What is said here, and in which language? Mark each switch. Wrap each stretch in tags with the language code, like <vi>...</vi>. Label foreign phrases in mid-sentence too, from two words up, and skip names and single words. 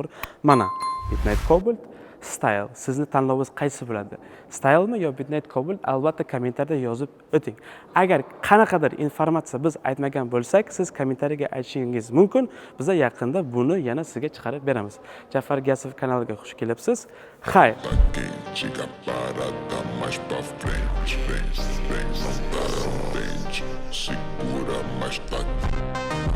<uz>Mana Midnight Cobalt, Style. Sizni tanlovingiz qaysi bo'ladi? Style'mi yo Midnight Cobalt? Albatta kommentariyada yozib o'ting. Agar qanaqadir informatsiya biz aytmagan bo'lsak, siz kommentariyaga aytishingiz mumkin. Biz yaqinda buni yana sizga chiqarib beramiz. Jafar Gasov kanaliga xush kelibsiz. Xayr.</uz> <pt>Chega parada mais pra frente, frente, frente, não para, não tente, segura, mas tá</pt>